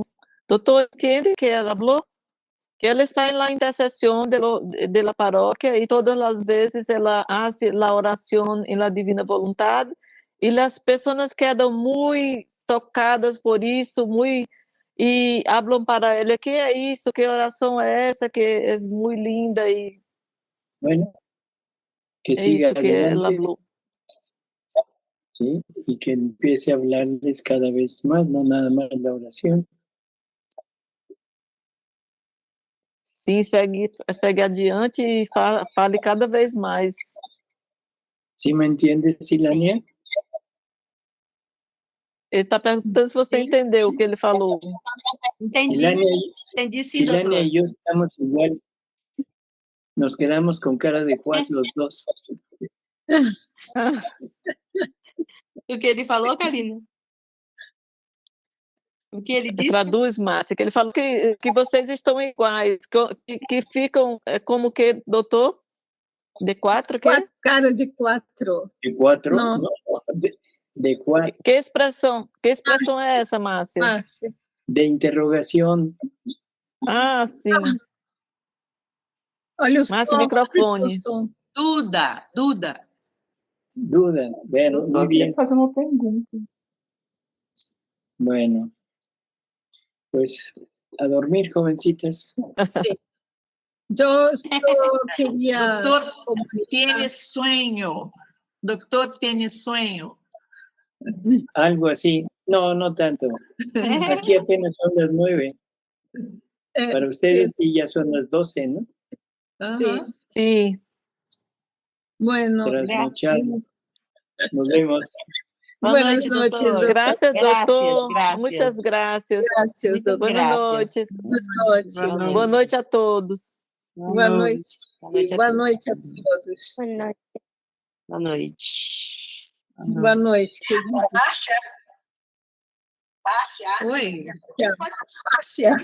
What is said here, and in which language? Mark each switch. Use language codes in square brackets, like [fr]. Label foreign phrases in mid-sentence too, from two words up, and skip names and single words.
[pt] Doutor, entende que ela falou? Que ela está na intercessão de la paróquia e todas as vezes ela faz a oração em la divina vontade e as pessoas quedam muito tocadas por isso, e falam para ela, que é isso, que oração é essa, que é muito linda, e [es] bueno, que [pt] é [es] siga [pt] isso que ela [es] adelante, [pt] falou. [es] ¿sí? Y que empiece a hablarles cada vez más, no nada más la oración. [pt] Sim, segue adiante e fale cada vez mais. [es] ¿Sí me entiendes, Silania? [pt] Ele está perguntando se você entendeu o que ele falou. Entendi. Entendi sim, [es] Silania [pt] doutor. [es] y yo estamos igual. Nos quedamos con cara de cuatro los dos. [pt] O que ele falou, Karina? O que ele disse? Traduz, Márcia, que ele falou que vocês estão iguais, que ficam como que, doutor? De quatro, que? Cara de quatro. [es] De cuatro? No. No, de cuatro. [pt] Que expressão é essa, Márcia? Márcia. De interrogação. Ah, sim. Olha o Márcia, o microfone. Duda. [es] Duda. Bueno, muy bien. [pt] Fazer uma pergunta. [es] Bueno, pues a dormir, jovencitas. Sí. Yo quería... Doutor, tiene sueño. Doctor, tiene sueño. Algo así. No, no tanto. Aquí apenas son las 9. Para ustedes sí ya son las 12, ¿no? Sí. Sí. Bueno. Trasnochado. Nos vemos. Buenas noches, doctor. Gracias, doutor. Gracias. [pt] Muitas graças. [es] Gracias, doctor. [pt] Boas noites. Boa noite a todos. Boa noite. Boa noite a todos. Boa noite. Boa noite. Márcia. Oi.